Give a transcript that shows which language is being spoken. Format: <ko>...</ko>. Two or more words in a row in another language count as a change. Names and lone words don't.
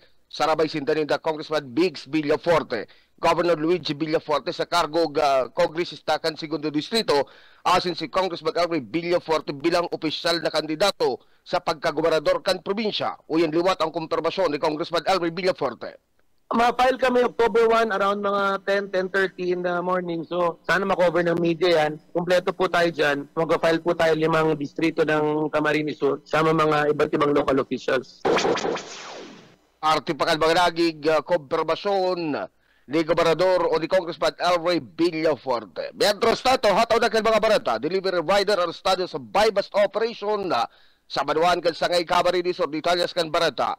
<bik>Sarabay sindanin da Congressman Biggs Villaforte, Governor Luigi Villaforte sa kargo kongresista kan segundo distrito, asin si Congressman Elroy Villaforte bilang opisyal na kandidato sa pagkagobernador kan probinsya. Uyan liwat ang kumpirmasyon ni Congressman Elroy Villaforte.</bik> <tl>Ma-file kami October 1 around mga 10:30</tl> <en>in the morning.</en> <tl>So sana makover ng media yan. Kumpleto po tayo dyan. Mag-file po tayo 5 distrito ng Camarines Sur sama mga iba't ibang local officials.</tl> <bik>Artipakan mga naging kumpirmasyon ni Gobernador o ni Congressman Elroy Villaforte.</bik> <es>Mientras tanto,</es> <bik>hataw na kan mga barata,</bik> <en>delivery rider</en> <bik>arestado sa</bik> <en>buy-bust operation</en> <bik>na sa Banuan kan Sangay Camarines Sur, detalles kan barata.</bik>